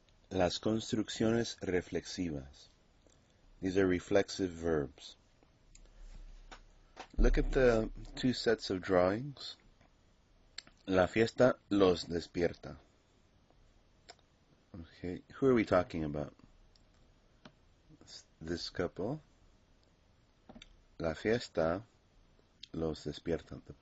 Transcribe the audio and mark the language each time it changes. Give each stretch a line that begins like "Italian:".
Spanish: Las construcciones reflexivas.
English: These are reflexive verbs. Look at the two sets of drawings.
Spanish: La fiesta los despierta.
English: Okay, who are we talking about? This couple.
Spanish: La fiesta los despierta.